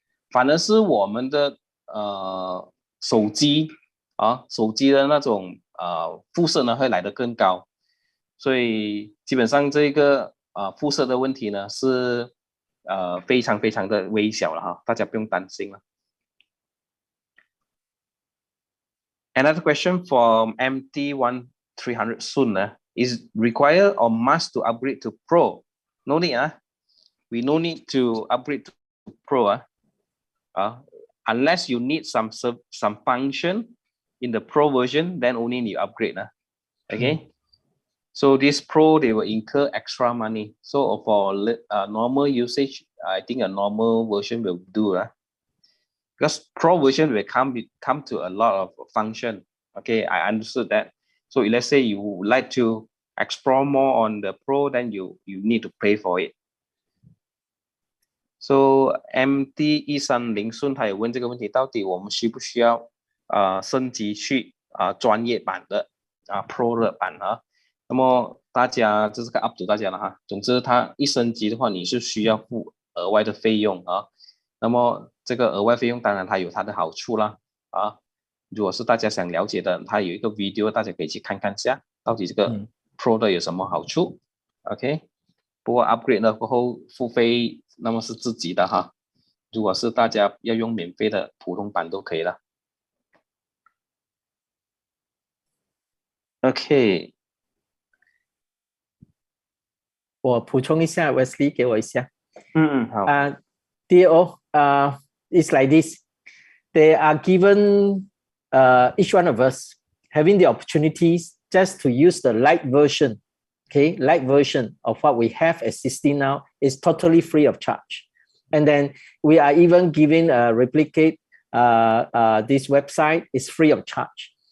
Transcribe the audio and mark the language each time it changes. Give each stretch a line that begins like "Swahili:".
Chinese: 反而是我们的手机的那种辐射呢会来得更高。所以基本上这个辐射的问题呢是非常非常的微小了哈，大家不用担心了。
English: Another question from MT1300 soon is required or must to upgrade to Pro? No need we no need to upgrade to Pro unless you need some function in the Pro version, then only you upgrade okay. So this Pro, they will incur extra money. So for normal usage, I think a normal version will do because Pro version will come to a lot of function. Okay, I understood that. So let's say you would like to explore more on the Pro, then you need to pay for it.
Chinese: So MT1300顺他有问这个问题，到底我们需不需要升级去专业版的Pro 的版啊？那么大家这是个 up to 大家了哈。总之它一升级的话，你是需要付额外的费用啊。那么这个额外费用当然它有它的好处啦如果是大家想了解的，它有一个 video， 大家可以去看看下，到底这个 Pro 的有什么好处。 OK， 不过 upgrade 了过后付费，那么是自己的哈。如果是大家要用免费的普通版都可以了。 OK，我补充一下 ，Wesley 给我一下。好。
English: DO, it's like this. They are given each one of us having the opportunities just to use the light version. Okay, light version of what we have existing now is totally free of charge. And then we are even giving a replicate this website is free of charge.